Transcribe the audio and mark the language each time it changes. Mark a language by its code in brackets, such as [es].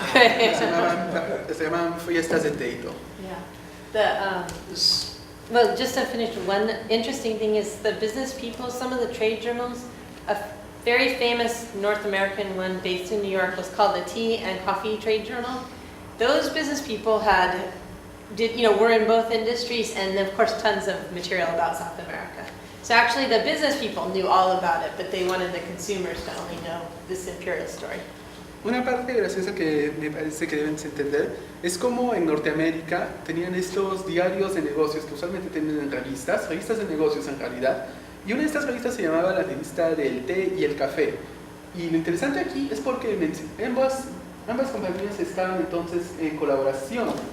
[es] Se llamaban fiestas de té y todo. Yeah. [en] Well, just to finish, one interesting thing is the business people, some of the trade journals, a very famous North American one based in New York was called the Tea and Coffee Trade Journal. Those business people were in both industries, and of course tons of material about South America. So actually the business people knew all about it, but they wanted the consumers to only know this imperial story. [es] Una parte graciosa que me parece que deben entender es como en Norteamérica tenían estos diarios de negocios que usualmente tienen en revistas de negocios en realidad, y una de estas revistas se llamaba la revista del té y el café. Y lo interesante aquí es porque ambas compañías estaban entonces en colaboración.